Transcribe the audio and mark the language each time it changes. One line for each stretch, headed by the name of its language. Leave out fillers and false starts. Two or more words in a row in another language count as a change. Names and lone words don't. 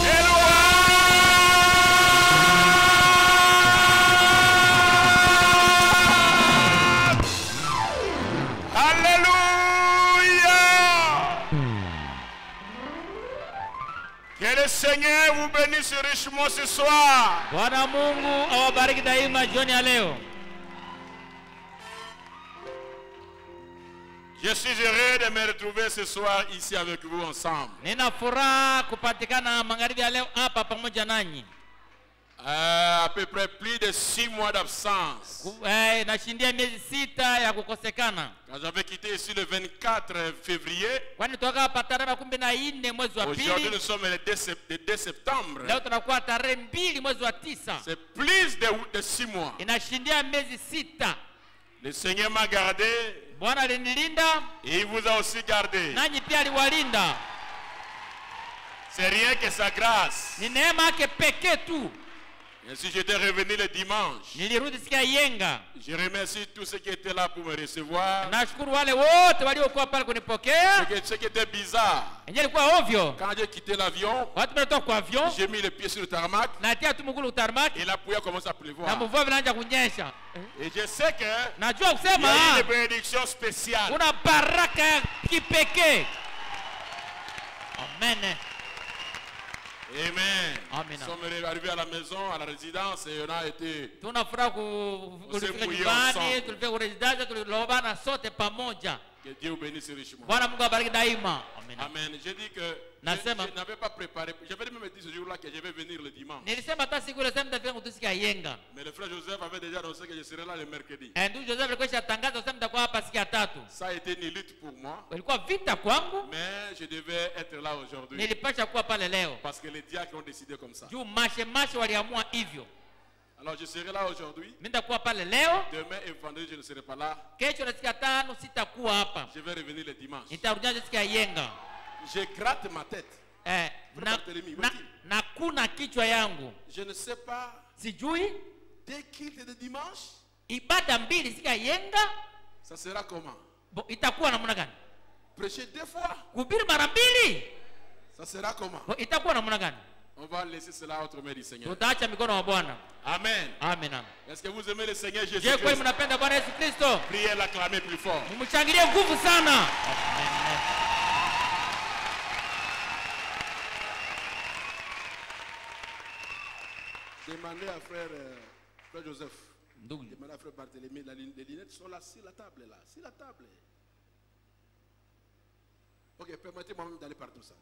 French: de loi. Alléluia. Que le Seigneur vous bénisse richement ce soir.
Swahili: Bwana Mungu awabariki daima jioni ya leo.
French: Je suis heureux de me retrouver ce soir ici avec vous ensemble.
Swahili: Nina furaha kupatikana magharibi ya leo hapa pamoja nanyi.
French: À peu près plus de 6 mois d'absence.
Swahili: Nashindia miezi 6 ya kukosekana.
French: Quand j'avais quitté ici le 24 février,
Swahili: Kwani toka hapa tarehe 14 mwezi wa
French: aujourd'hui
Swahili: pili.
French: nous sommes le 2 septembre.
Swahili: Leo tunakuwa tarehe 2 mwezi wa 9.
French: C'est plus de 6 mois.
Swahili: Inashindia miezi 6.
French: Le Seigneur m'a gardé
Swahili: Bwana alinilinda,
French: et il vous a aussi gardé.
Swahili: nanyi pia aliwalinda.
French: C'est rien que sa grâce.
Swahili: Ni neema yake pekee tu.
French: Et si j'étais revenu le dimanche,
Swahili: Nilirudi siku ya yenga.
French: je remercie tous ceux qui étaient là pour me recevoir.
Swahili: Nashukuru wale wote waliokuwa pale kunipokea.
French: Ce qui était bizarre,
Swahili: Yenyewe ilikuwa ovyo.
French: quand j'ai quitté l'avion,
Swahili: Watu wametoka kwa avion,
French: j'ai mis les pieds sur le tarmac
Swahili: natia tu mguu utarmac
French: et la pluie a commencé à
Swahili: na
French: pleuvoir.
Swahili: mvua vinaanza kunyesha.
French: Et je sais que
Swahili: Najua
French: il y
Swahili: kusema
French: a une bénédiction spéciale.
Swahili: kuna baraka ya kipekee. Amen. Amen. Amen.
French: Nous sommes arrivés à la maison, à la résidence, et on a été.
Swahili: Tuna furaha kulifika
French: mouillé
Swahili: nyumbani,
French: ensemble.
Swahili: tulifika kwa residence, tulilobana sote pamoja.
French: Que Dieu vous bénisse richement.
Swahili: Bwana Mungu abariki daima. Amen.
French: Amen. J'ai dit que
Swahili: Nasema.
French: je n'avais pas préparé. J'avais même dit ce jour-là que je vais venir le dimanche.
Swahili: Nilisema hata siku ile sema nitafika kutusikia yenga.
French: Mais le frère Joseph avait déjà annoncé que je serais là le mercredi.
Swahili: Ndugu Joseph alikuwa shatangaza sema nitakuwa hapa siku ya 3.
French: Ça a été une lutte pour moi,
Swahili: Ilikuwa vita kwangu,
French: mais je devais être là aujourd'hui.
Swahili: nilipasha kuwa pale leo.
French: Parce que les diacres ont décidé comme ça.
Swahili: Juu mashe waliamua hivyo.
French: Alors je serai là aujourd'hui.
Swahili: Mimi nitakuwa pale leo,
French: Demain et vendredi, je ne serai pas là.
Swahili: kesho na siku ya 5 sitakuwa hapa.
French: Je vais revenir le dimanche.
Swahili: Nitarudia siku ya yenga.
French: Je gratte ma tête.
Swahili: Na kuna kichwa yangu.
French: Je ne sais pas.
Swahili: Sijui
French: Dès qu'il est de dimanche,
Swahili: ibada mbili siku ya yenga
French: ça sera comment?
Swahili: itakuwa namna gani?
French: Prêcher 2 fois,
Swahili: Kuhubiri mara mbili
French: ça sera comment?
Swahili: itakuwa namna gani?
French: On va laisser cela entre mains du Seigneur.
Swahili: Tutaacha mikono wa Bwana. Amen. Amen. Amen.
French: Est-ce que vous aimez le Seigneur
Swahili: Je kweli
French: Jésus-Christ?
Swahili: mnapenda Bwana Yesu Kristo?
French: Priez l'acclamer plus fort.
Swahili: Mumshangilie nguvu sana.
French: Demandez à frère Joseph.
Swahili: Ndugu,
French: Demandez à frère Barthélemy. Les lunettes sont là, sur la table, là. Sur la table. Ok, permettez-moi même d'aller par tout ça.